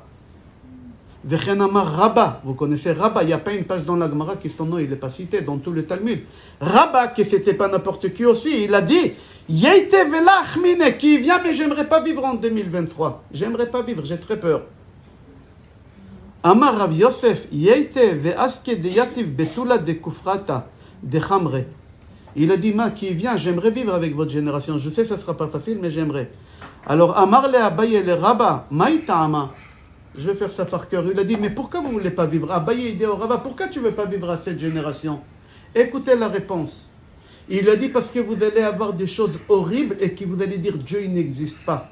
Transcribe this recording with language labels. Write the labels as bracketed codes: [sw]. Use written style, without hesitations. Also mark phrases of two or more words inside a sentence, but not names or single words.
[arc] וכן אמר רבה, [fr] vous connaissez Rabba, il n'y a pas une page dans la Gemara qui son nom, il n'est pas cité dans tout le Talmud. Rabba, que c'était pas n'importe qui aussi, il a dit [arc] ייתי ולא איחמיניה, [fr] qui vient, mais j'aimerais pas vivre en 2023. J'aimerais pas vivre, j'ai très peur. [arc] אמר רב יוסף, ייתי ואזכי דאיתיב בטולא דכופיתא דחמריה. [fr] Il a dit, qui vient, j'aimerais vivre avec votre génération. Je sais, ça ne sera pas facile, mais j'aimerais. Alors, [arc] אמר ליה אביי לרבה, מאי טעמא. [fr] Je vais faire ça par cœur. Il a dit, mais pourquoi vous ne voulez pas vivre? Abaye dit au Rabba, pourquoi tu ne veux pas vivre à cette génération? Écoutez la réponse. Il a dit, parce que vous allez avoir des choses horribles et que vous allez dire, Dieu, il n'existe pas.